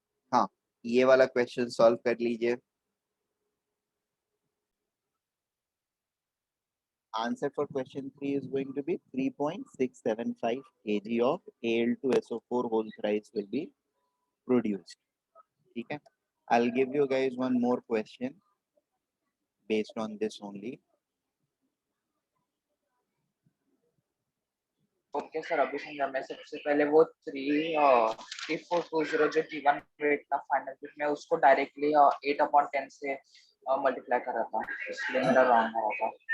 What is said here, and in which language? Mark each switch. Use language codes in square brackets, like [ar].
[hi] हाँ ये वाला क्वेश्चन सॉल्व कर लीजिए। [en] Answer for question 3 is going to be 3.675 kg of Al2SO4 whole thrice will be produced. [hi] ठीक है, [en] I'll give you guys one more question based on this only. [hi] Okay sir, अभी समझा। मैं सबसे पहले वो 3420 जो गिवन वेट था फाइनल वेट में, उसको डायरेक्टली 8/10 से मल्टीप्लाई कर रहा था, इसलिए मेरा रॉन्ग आ रहा था।